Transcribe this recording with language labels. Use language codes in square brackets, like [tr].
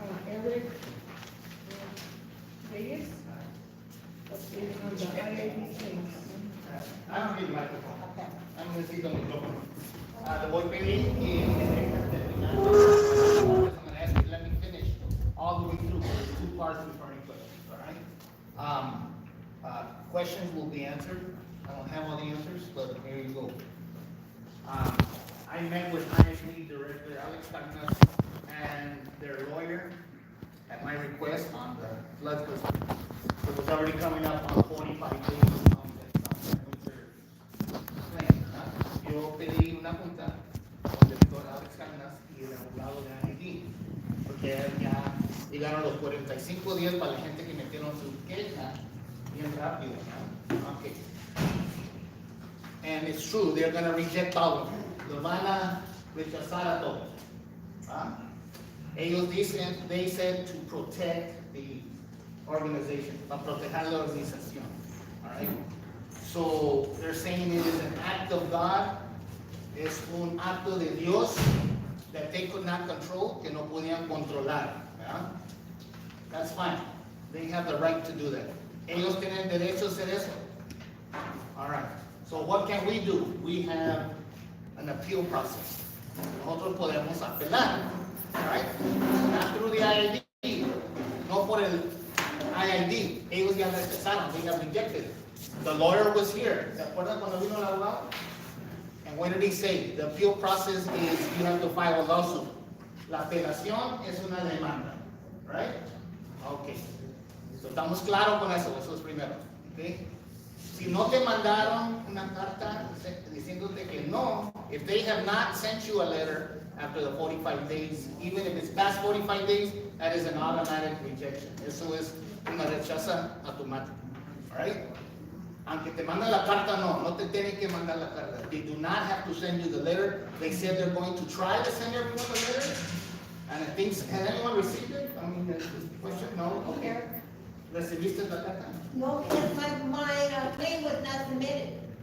[en] Eric Reyes, on the IAB things. I don't need a microphone. I'm gonna speak on the microphone. [es] Le voy a pedir que me dejen terminar. [en] I'm gonna ask you, let me finish all the way through. There's 2 parts before any questions, all right? Questions will be answered. I don't have all the answers, but here you go. I met with ISD Director Alex Cardenas and their lawyer at my request on the flood because it was already coming up on 45 days on the winter plan. [es] Yo pedí una junta con el doctor Alex Cardenas y el abogado de ISD porque ya llegaron los 45 días para la gente que metieron su queja bien rápido, ¿no? [en] Okay. And it's true, they're going to reject all of them. [es] Lo van a rechazar a todos. Ellos dicen, [en] they said to protect the organization, [es] para proteger la organización. [en] All right? So they're saying it is an act of God, [es] es un acto de Dios [en] that they could not control, [es] que no podían controlar. ¿Verdad? [en] That's fine. They have the right to do that. [es] Ellos tienen derecho a hacer eso. [en] All right. So what can we do? We have an appeal process. [es] Nosotros podemos apelar, [en] right? Not through the IID, [es] no por el IID. Ellos ya rechazaron, [en] they have rejected it. The lawyer was here. [es] ¿Se acuerdan cuando vino el abogado? [en] And what did he say? The appeal process is you have to file a lawsuit. [es] La apelación es una demanda, right? Okay. So estamos claros con eso, eso es primero, okay? Si no te mandaron una carta diciéndote que no, [en] if they have not sent you a letter after the 45 days, even if it's past 45 days, that is an automatic rejection. [es] Eso es una rechaza automática. Alright? Aunque te mandan la carta, no te tienen que mandar la carta. [en] They do not have to send you the letter. They said they're going to try to send everyone the letter. And I think, has anyone received it? I mean, the question, no? Okay. [es] ¿Recibiste la carta? [en] No, because my claim was not submitted.